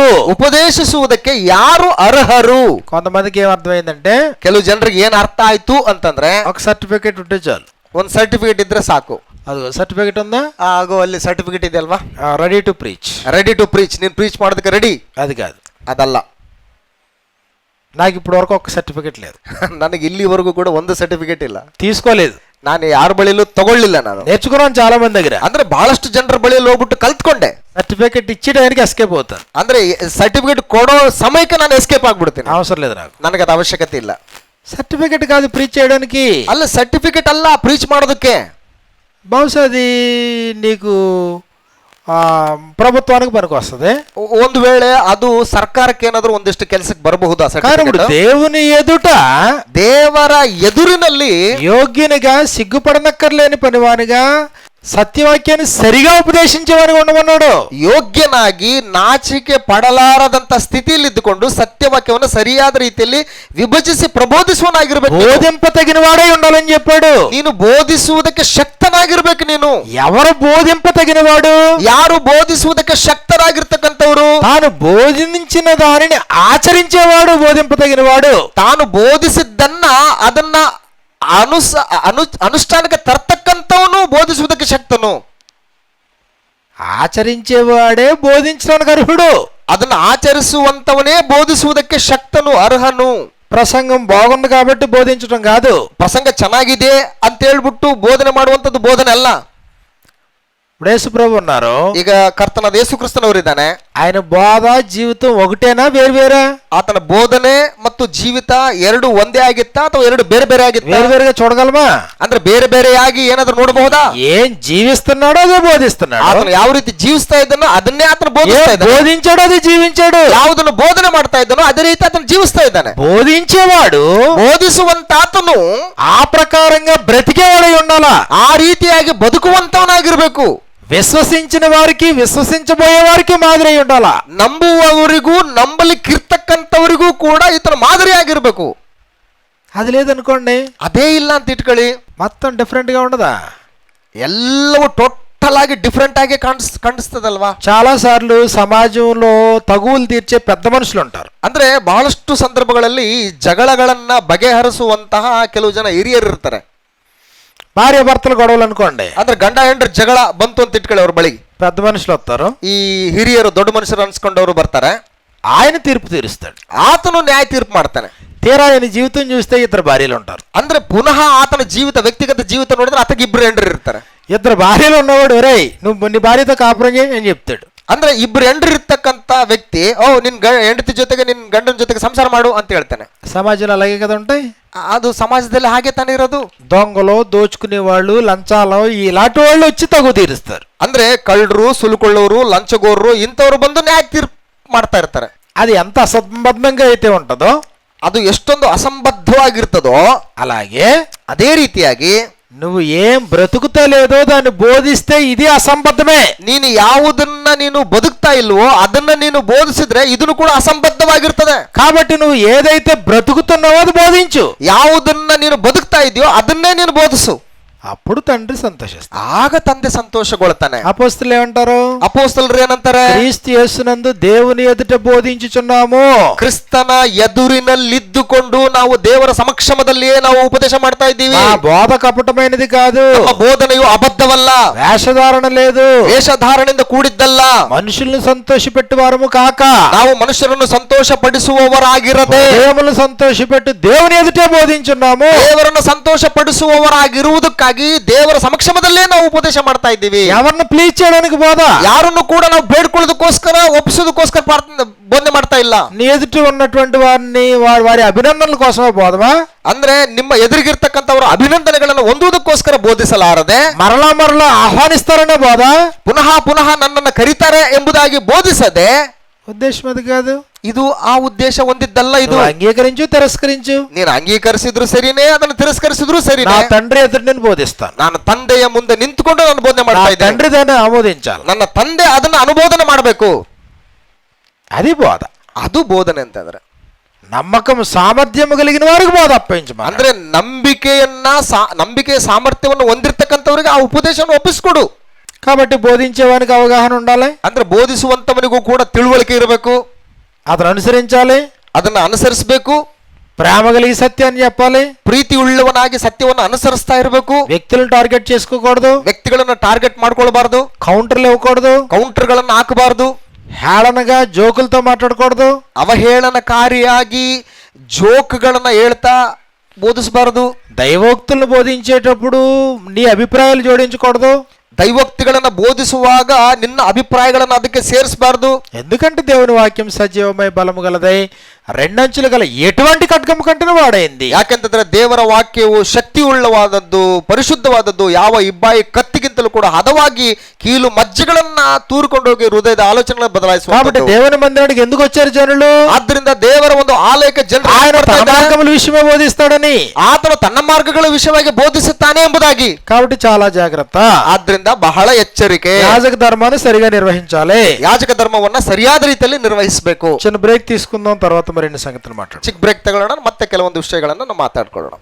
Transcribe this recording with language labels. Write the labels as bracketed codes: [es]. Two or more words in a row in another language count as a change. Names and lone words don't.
[kn] ಉಪದೇಶಿಸುವುದಕ್ಕೆ ಯಾರು ಅರ್ಹರು? [te] కొంతమందికి ఏం అర్థమైందంటే, [kn] ಕೆಲವು ಜನರಿಗೆ ಏನ್ ಅರ್ಥ ಆಯ್ತು ಅಂತಂದ್ರೆ, [te] ఒక సర్టిఫికేట్ ఉంటే చాలు. [kn] ಒಂದು ಸರ್ಟಿಫಿಕೇಟ್ ಇದ್ರೆ ಸಾಕು. [te] అది సర్టిఫికేట్ ఉందా, [kn] ಆಗೋ ಅಲ್ಲಿ ಸರ್ಟಿಫಿಕೇಟ್ ಇದೆ ಅಲ್ವಾ, [en] ready to preach. ready to preach, [kn] ನೀನ್ ಪ್ರೀಚ್ ಮಾಡೋದಕ್ಕೆ ರೆಡಿ. [te] అది కాదు. [kn] ಅದಲ್ಲ. [te] నాకు ఇప్పటి వరకు ఒక సర్టిఫికేట్ లేదు, [kn] ನನಗೆ ಇಲ್ಲಿವರೆಗೂ ಕೂಡ ಒಂದು ಸರ್ಟಿಫಿಕೇಟ್ ಇಲ್ಲ, [te] తీసుకోలేదు. [kn] ನಾನು ಯಾರ ಬಳಿಯಲ್ಲೂ ತಗೊಳ್ಳಿಲ್ಲ. ನಾನು [te] నేర్చుకున్నాను చాలా మంది దగ్గర. [kn] ಅಂದ್ರೆ ಬಹಳಷ್ಟು ಜನರ ಬಳಿಯಲ್ಲಿ ಹೋಗ್ಬಿಟ್ಟು ಕಲ್ತ್ಕೊಂಡೆ. [te] సర్టిఫికేట్ ఇచ్చేటానికి ఎస్కేప్ అవుతాను. [kn] ಅಂದ್ರೆ ಸರ್ಟಿಫಿಕೇಟ್ ಕೊಡೋ ಸಮಯಕ್ಕೆ ನಾನು ಎಸ್ಕೇಪ್ ಆಗ್ಬಿಡ್ತೀನಿ. [te] అవసరం లేదు నాకు, [kn] ನನಗೆ ಅದು ಅವಶ್ಯಕತೆ ಇಲ್ಲ. [te] సర్టిఫికేట్ కాదు ప్రీచ్ చేయడానికి. [kn] ಅಲ್ಲ, ಸರ್ಟಿಫಿಕೇಟ್ ಅಲ್ಲ ಪ್ರೀಚ್ ಮಾಡೋದಕ್ಕೆ. [te] బహుశా అది నీకు ప్రభుత్వానికి పనికి వస్తుంది. [kn] ಒಂದು ವೇಳೆ ಅದು ಸರ್ಕಾರಕ್ಕೆ ಏನಾದ್ರೂ ಒಂದಿಷ್ಟು ಕೆಲಸಕ್ಕೆ ಬರಬಹುದು. [te] కానీ ఇప్పుడు దేవుని ఎదుట, [kn] ದೇವರ ಎದುರಿನಲ್ಲಿ [te] యోగ్యునిగా సిగ్గుపడనక్కర్లేని పనివానిగా సత్యవాక్యాన్ని సరిగా ఉపదేశించేవాడిగా ఉండమన్నాడు. [kn] ಯೋಗ್ಯನಾಗಿ ನಾಚಿಕೆ ಪಡಲಾರದಂತ ಸ್ಥಿತಿಯಲ್ಲಿ ಇದ್ದುಕೊಂಡು ಸತ್ಯವಾಕ್ಯವನ್ನು ಸರಿಯಾದ ರೀತಿಯಲ್ಲಿ ವಿಭಜಿಸಿ ಪ್ರಬೋಧಿಸುವನಾಗಿರ್ಬೇಕು. [te] బోధింప తగిన వాడై ఉండాలని చెప్పాడు. [kn] ನೀನು ಬೋಧಿಸುವುದಕ್ಕೆ ಶಕ್ತನಾಗಿರ್ಬೇಕು. ನೀನು [te] ఎవరు బోధింప తగినవాడు? [kn] ಯಾರು ಬೋಧಿಸುವುದಕ್ಕೆ ಶಕ್ತರಾಗಿರ್ತಕ್ಕಂಥವ್ರು? [te] తాను బోధించిన దానిని ఆచరించేవాడు బోధింప తగినవాడు. [kn] ತಾನು ಬೋಧಿಸಿದ್ದನ್ನ ಅದನ್ನ ಅನುಷ್ಠಾನಕ್ಕೆ ತರ್ತಕ್ಕಂಥವನು ಬೋಧಿಸುವುದಕ್ಕೆ ಶಕ್ತನು. [te] ఆచరించేవాడే బోధించడానికి అర్హుడు. [kn] ಅದನ್ನ ಆಚರಿಸುವಂತವನೇ ಬೋಧಿಸುವುದಕ್ಕೆ ಶಕ್ತನು, ಅರ್ಹನು. [te] ప్రసంగం బాగుంది కాబట్టి బోధించడం కాదు. [kn] ಪ್ರಸಂಗ ಚೆನ್ನಾಗಿದೆ ಅಂತ ಹೇಳ್ಬಿಟ್ಟು ಬೋಧನೆ ಮಾಡುವಂತದ್ದು ಬೋಧನೆ ಅಲ್ಲ. [te] ఇప్పుడు యేసు ప్రభు ఉన్నారు. [kn] ಈಗ ಕರ್ತನಾದ ಯೇಸು ಕ್ರಿಸ್ತನವರಿದ್ದಾನೆ. [te] ఆయన బోధ జీవితం ఒకటేనా వేరువేరా? [kn] ಆತನ ಬೋಧನೆ ಮತ್ತು ಜೀವಿತ ಎರಡು ಒಂದೇ ಆಗಿತ್ತಾ ಅಥವಾ ಎರಡು ಬೇರೆ ಬೇರೆ ಆಗಿತ್ತಾ? [te] వేరువేరుగా చూడగలమా? [kn] ಅಂದ್ರೆ ಬೇರೆ ಬೇರೆಯಾಗಿ ಏನಾದ್ರೂ ನೋಡಬಹುದಾ? [te] ఏం జీవిస్తున్నాడో అదే బోధిస్తున్నాడు. [kn] ಆತನು ಯಾವ ರೀತಿ ಜೀವಿಸ್ತಾ ಇದ್ದಾನೋ ಅದನ್ನೇ ಆತನು ಬೋಧಿಸ್ತಾ ಇದ್ದಾನೆ. [te] బోధించాడో అదే జీవించాడు. [kn] ಯಾವುದನ್ನು ಬೋಧನೆ ಮಾಡ್ತಾ ಇದ್ದಾನೋ ಅದೇ ರೀತಿ ಆತನು ಜೀವಿಸ್ತಾ ಇದ್ದಾನೆ. [te] బోధించేవాడు [kn] ಬೋಧಿಸುವಂತ ಆತನು [te] ఆ ప్రకారంగా బ్రతికేవాడై ఉండాలా. [kn] ಆ ರೀತಿಯಾಗಿ ಬದುಕುವಂತವನಾಗಿರ್ಬೇಕು. [te] విశ్వసించిన వారికి విశ్వసించబోయే వారికి మాదిరి అయి ఉండాలా. [kn] ನಂಬುವವರಿಗೂ ನಂಬಲಿಕ್ಕಿರ್ತಕ್ಕಂಥವರಿಗೂ ಕೂಡ ಈತನ ಮಾದರಿಯಾಗಿರ್ಬೇಕು. [te] అది లేదనుకోండి, [kn] ಅದೇ ಇಲ್ಲ ಅಂತ ಇಟ್ಕೊಳ್ಳಿ, [te] మొత్తం డిఫరెంట్ గా ఉండదా? [kn] ಎಲ್ಲವೂ ಟೋಟಲ್ ಆಗಿ ಡಿಫ್ರೆಂಟ್ ಆಗಿ ಕಾಣಿಸ್ತದಲ್ವಾ? [te] చాలా సార్లు సమాజంలో తగువులు తీర్చే పెద్ద మనుషులు ఉంటారు. [kn] ಅಂದ್ರೆ ಬಹಳಷ್ಟು ಸಂದರ್ಭಗಳಲ್ಲಿ ಜಗಳಗಳನ್ನ ಬಗೆಹರಿಸುವಂತಹ ಕೆಲವು ಜನ ಹಿರಿಯರು ಇರ್ತಾರೆ. [te] భార్య భర్తలు గొడవలు అనుకోండి, [kn] ಅಂದ್ರೆ ಗಂಡ ಹೆಂಡ್ರ ಜಗಳ ಬಂತು ಅಂತ ಇಟ್ಕೊಳ್ಳಿ, ಅವ್ರ ಬಳಿಗೆ [te] పెద్ద మనుషులు వస్తారు. [kn] ಈ ಹಿರಿಯರು ದೊಡ್ಡ ಮನುಷ್ಯರು ಅನ್ಸ್ಕೊಂಡವರು ಬರ್ತಾರೆ. [te] ఆయన తీర్పు తీరుస్తాడు. [kn] ಆತನು ನ್ಯಾಯ ತೀರ್ಪು ಮಾಡ್ತಾನೆ. [te] తీరా ఆయన జీవితం చూస్తే ఇద్దరు భార్యలు ఉంటారు. [kn] ಅಂದ್ರೆ ಪುನಃ ಆತನ ಜೀವಿತ, ವ್ಯಕ್ತಿಗತ ಜೀವಿತ ನೋಡಿದ್ರೆ ಆತಗೆ ಇಬ್ರು ಹೆಂಡ್ರು ಇರ್ತಾರೆ. [te] ఇద్దరు భార్యలు ఉన్నవాడు ఒరేయ్ నువ్వు నీ భార్యతో కాపురం చేయి అని చెప్తాడు. [kn] ಅಂದ್ರೆ ಇಬ್ರು ಹೆಂಡ್ರು ಇರ್ತಕ್ಕಂಥ ವ್ಯಕ್ತಿ, ಓ ನಿನ್ ಹೆಂಡತಿ ಜೊತೆಗೆ ನಿನ್ ಗಂಡನ ಜೊತೆಗೆ ಸಂಸಾರ ಮಾಡು ಅಂತ ಹೇಳ್ತಾನೆ. [te] సమాజంలో అలాగే కదా ఉంటాయి. [kn] ಅದು ಸಮಾಜದಲ್ಲಿ ಹಾಗೆ ತಾನೇ ಇರೋದು. [te] దొంగలు, దోచుకునే వాళ్ళు, లంచాలు ఇలాంటి వాళ్ళు వచ్చి తగు తీరుస్తారు. [kn] ಅಂದ್ರೆ ಕಳ್ಳರು, ಸುಲುಕೊಳ್ಳೋರು, ಲಂಚಗೋರರು ಇಂಥವ್ರು ಬಂದು ನ್ಯಾಯ ತೀರ್ಪು ಮಾಡ್ತಾ ಇರ್ತಾರೆ. [te] అది ఎంత అసంబద్ధంగా అయితే ఉంటుందో, [kn] ಅದು ಎಷ್ಟೊಂದು ಅಸಂಬದ್ಧವಾಗಿರ್ತದೋ [te] అలాగే [kn] ಅದೇ ರೀತಿಯಾಗಿ [te] నువ్వు ఏం బ్రతుకుతలేదో దాన్ని బోధిస్తే ఇది అసంబద్ధమే. [kn] ನೀನು ಯಾವುದನ್ನ ನೀನು ಬದುಕ್ತಾ ಇಲ್ವೋ ಅದನ್ನ ನೀನು ಬೋಧಿಸಿದ್ರೆ ಇದನ್ನು ಕೂಡ ಅಸಂಬದ್ಧವಾಗಿರ್ತದೆ. [te] కాబట్టి నువ్వు ఏదైతే బ్రతుకుతున్నావో అది బోధించు. [kn] ಯಾವುದನ್ನ ನೀನು ಬದುಕ್ತಾ ಇದೆಯೋ ಅದನ್ನೇ ನೀನು ಬೋಧಿಸು. [te] అప్పుడు తండ్రి సంతోషిస్తాడు. [kn] ಆಗ ತಂದೆ ಸಂತೋಷಗೊಳ್ತಾನೆ. [te] అపోస్తలులు ఏమంటారు? [kn] ಅಪೊಸ್ತಲರು ಏನಂತಾರೆ? [te] క్రీస్తు యేసునందు దేవుని ఎదుట బోధించుచున్నాము. [kn] ಕ್ರಿಸ್ತನ ಎದುರಿನಲ್ಲಿದ್ದುಕೊಂಡು ನಾವು ದೇವರ ಸಮಕ್ಷಮದಲ್ಲಿಯೇ ನಾವು ಉಪದೇಶ ಮಾಡ್ತಾ ಇದ್ದೀವಿ. [te] ఆ బోధ కపటమైనది కాదు. [kn] ನಮ್ಮ ಬೋಧನೆಯು ಅಬದ್ಧವಲ್ಲ, [te] వేషధారణ లేదు, [kn] ವೇಷಧಾರಣೆಯಿಂದ ಕೂಡಿದ್ದಲ್ಲ. [te] మనుషుల్ని సంతోషపెట్టు వారము కాక [kn] ನಾವು ಮನುಷ್ಯರನ್ನು ಸಂತೋಷ ಪಡಿಸುವವರಾಗಿರದೆ [te] దేవుని సంతోషపెట్టు దేవుని ఎదుటే బోధించున్నాము. [kn] ದೇವರನ್ನು ಸಂತೋಷ ಪಡಿಸುವವರಾಗಿರುವುದಕ್ಕಾಗಿ ದೇವರ ಸಮಕ್ಷಮದಲ್ಲೇ ನಾವು ಉಪದೇಶ ಮಾಡ್ತಾ ಇದ್ದೀವಿ. [te] ఎవరిని ప్లీజ్ చేయడానికి బోధ, [kn] ಯಾರನ್ನು ಕೂಡ ನಾವು ಬೇಡ್ಕೊಳ್ಳೋದಕ್ಕೋಸ್ಕರ, ಒಪ್ಪಿಸೋದಕ್ಕೋಸ್ಕರ ಬೋಧನೆ ಮಾಡ್ತಾ ಇಲ್ಲ. [te] నీ ఎదుట ఉన్నటువంటి వారిని వారి అభినందనల కోసమే బోధమా? [kn] ಅಂದ್ರೆ ನಿಮ್ಮ ಎದುರಿಗಿರ್ತಕ್ಕಂಥವರ ಅಭಿನಂದನೆಗಳನ್ನು ಹೊಂದುವುದಕ್ಕೋಸ್ಕರ ಬೋಧಿಸಲಾರದೆ [te] మరలా మరలా ఆహ్వానిస్తారనే బోధ, [kn] ಪುನಃ ಪುನಃ ನನ್ನನ್ನು ಕರೀತಾರೆ ಎಂಬುದಾಗಿ ಬೋಧಿಸದೆ, [te] ఉద్దేశం అది కాదు. [kn] ಇದು ಆ ಉದ್ದೇಶ ಹೊಂದಿದ್ದಲ್ಲ. ಇದು [te] నువ్వు అంగీకరించు, తిరస్కరించు. [kn] ನೀನು ಅಂಗೀಕರಿಸಿದ್ರು ಸರಿನೇ, ಅದನ್ನು ತಿರಸ್ಕರಿಸಿದ್ರು [te] నా [kn] ಸರಿನೇ. [te] తండ్రి ఎదుట నేను బోధిస్తాను. [kn] ನಾನು ತಂದೆಯ ಮುಂದೆ ನಿಂತುಕೊಂಡು ನಾನು ಬೋಧನೆ [te] నా [kn] ಮಾಡ್ತಾ ಇದ್ದೇನೆ. [te] తండ్రి దాన్ని ఆమోదించాలి. [kn] ನನ್ನ ತಂದೆ ಅದನ್ನ ಅನುಮೋದನೆ ಮಾಡಬೇಕು. [te] అది బోధ. [kn] ಅದು ಬೋಧನೆ ಅಂತಂದ್ರೆ [te] నమ్మకం సామర్థ్యం కలిగిన వారికి బోధ అప్పగించమా. [kn] ಅಂದ್ರೆ ನಂಬಿಕೆಯ ಸಾಮರ್ಥ್ಯವನ್ನು ಹೊಂದಿರತಕ್ಕಂಥವರಿಗೆ ಆ ಉಪದೇಶವನ್ನು ಒಪ್ಪಿಸ್ಕೊಡು. [te] కాబట్టి బోధించేవానికి అవగాహన ఉండాలి, [kn] ಅಂದ್ರೆ ಬೋಧಿಸುವಂತವನಿಗೂ ಕೂಡ ತಿಳುವಳಿಕೆ ಇರಬೇಕು, [te] అతను అనుసరించాలి, [kn] ಅದನ್ನ ಅನುಸರಿಸಬೇಕು, [te] ప్రేమ కలిగి సత్యాన్ని చెప్పాలి, [kn] ಪ್ರೀತಿ ಉಳ್ಳವನಾಗಿ ಸತ್ಯವನ್ನು ಅನುಸರಿಸ್ತಾ ಇರಬೇಕು. [te] వ్యక్తులను టార్గెట్ చేసుకోకూడదు, [kn] ವ್ಯಕ್ತಿಗಳನ್ನ ಟಾರ್ಗೆಟ್ ಮಾಡ್ಕೊಳ್ಬಾರ್ದು, [te] కౌంటర్లు ఇవ్వకూడదు, [kn] ಕೌಂಟರ್ಗಳನ್ನ ಹಾಕಬಾರ್ದು, [te] హేళనగా జోకులతో మాట్లాడకూడదు, [kn] ಅವಹೇಳನಕಾರಿಯಾಗಿ ಜೋಕ್ಗಳನ್ನ ಹೇಳ್ತಾ ಬೋಧಿಸಬಾರದು. [te] దైవోక్తులను బోధించేటప్పుడు నీ అభిప్రాయాలు జోడించకూడదు. [kn] ದೈವೋಕ್ತಿಗಳನ್ನ ಬೋಧಿಸುವಾಗ ನಿನ್ನ ಅಭಿಪ್ರಾಯಗಳನ್ನು ಅದಕ್ಕೆ ಸೇರಿಸಬಾರದು. [te] ఎందుకంటే దేవుని వాక్యం సజీవమై బలము గలదై రెండంచులు గల ఎటువంటి ఖడ్గము కంటే వాడైంది. [kn] ಯಾಕೆಂತಂದ್ರೆ ದೇವರ ವಾಕ್ಯವು ಶಕ್ತಿ ಉಳ್ಳವಾದದ್ದು, ಪರಿಶುದ್ಧವಾದದ್ದು, ಯಾವ ಇಬ್ಬಾಯಿ ಕತ್ತಿಗಿಂತಲೂ ಕೂಡ ಹದವಾಗಿ ಕೀಲು ಮಜ್ಜೆಗಳನ್ನ ತೂರಿಕೊಂಡೋಗಿ ಹೃದಯದ ಆಲೋಚನೆಗಳನ್ನು ಬದಲಾಯಿಸುವ. [te] కాబట్టి దేవుని మందిరానికి ఎందుకు వచ్చారు జనులు? [kn] ಆದ್ದರಿಂದ ದೇವರ ಒಂದು ಆಲಯಕ್ಕೆ ಜನರು [te] ఆయన తన మార్గముల విషయమే బోధిస్తాడని, [kn] ಆತನು ತನ್ನ ಮಾರ್ಗಗಳ ವಿಷಯವಾಗಿ ಬೋಧಿಸುತ್ತಾನೆ ಎಂಬುದಾಗಿ. [te] కాబట్టి చాలా జాగ్రత్త. [kn] ಆದ್ರಿಂದ ಇದರಿಂದ ಬಹಳ ಎಚ್ಚರಿಕೆ. [te] యాజక ధర్మాన్ని సరిగా నిర్వహించాలి. [kn] ಯಾಜಕ ಧರ್ಮವನ್ನ ಸರಿಯಾದ ರೀತಿಯಲ್ಲಿ ನಿರ್ವಹಿಸಬೇಕು. [te] చిన్న బ్రేక్ తీసుకుందాం, తర్వాత మరిన్ని సంగతులు మాట్లాడదాం. [kn] ಚಿಕ್ಕ ಬ್ರೇಕ್ ತಗೊಳ್ಳೋಣ, ಮತ್ತೆ ಕೆಲವೊಂದು ವಿಷಯಗಳನ್ನ ನಾವು ಮಾತಾಡ್ಕೊಳ್ಳೋಣ.